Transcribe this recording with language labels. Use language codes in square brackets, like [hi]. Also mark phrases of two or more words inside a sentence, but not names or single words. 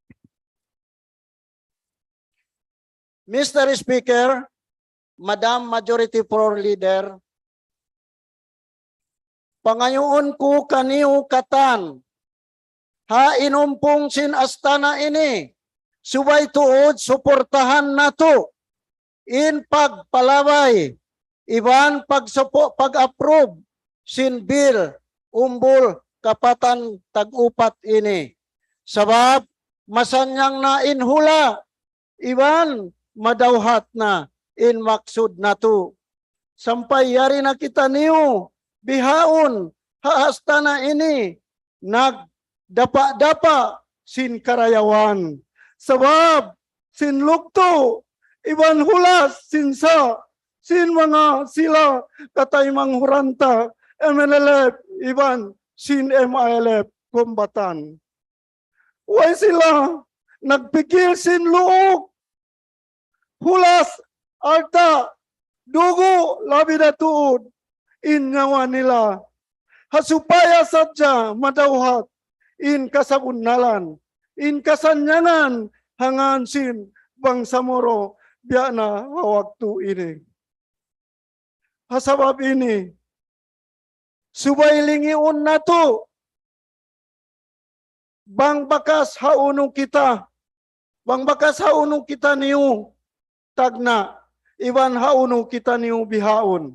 [tsg] Mr. [en] Speaker, Madam Majority Floor Leader, [tsg] pangayoon ko kaniu katan, ha inumpong sin astana ini, subay tuod suportahan nato, in pagpalabay, iban pag-approve sin bill umbul kapatan tag-upat ini. Sabab masanyang na inhula, iban madawhat na in maksud nato. Sampay yari na kita niyo, bihaon, haasta na ini, nagdapa-dapa sin karayawan. Sabab sin lukto, iban hulas sinsa, sin mga sila katay manghuranta, MNLF, iban sin MILF, kombatan. Huwag sila nagpikil sin luok, hulas, alta, dugo, labi na tuod, inyawa nila. Hasupaya sadya madawhat, in kasabunalan, in kasanyanan, hangan sin Bangsamoro, biya na hawag tu ini. Hasabab ini, subay lingiun na to, bang bakas haunong kita, niyo, tagna, iban haunong kita niyo bihaon.